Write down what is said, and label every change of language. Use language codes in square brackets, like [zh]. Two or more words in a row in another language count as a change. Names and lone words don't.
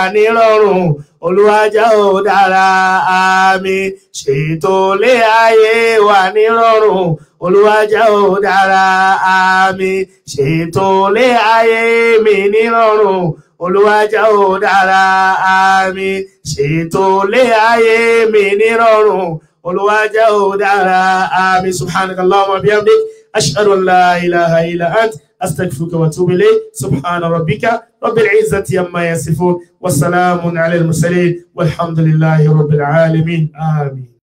[yo] nírọ̀rùn olúwa jẹ́ ó dára àmín ṣètò lé ayé wa nírọ̀rùn olúwa jẹ́ ó dára àmín ṣètò lé ayé mi nírọ̀rùn olúwa jẹ́ ó dára àmín ṣètò lé ayé mi nírọ̀rùn olúwa jẹ́ ó dára àmín [ar] سبحانك اللهم وبحمدك أشهد أن لا إله إلا أنت أستغفرك وأتوب إليك سبحان ربك رب العزة عما يصفون وسلام على المرسلين والحمد لله رب العالمين آمين.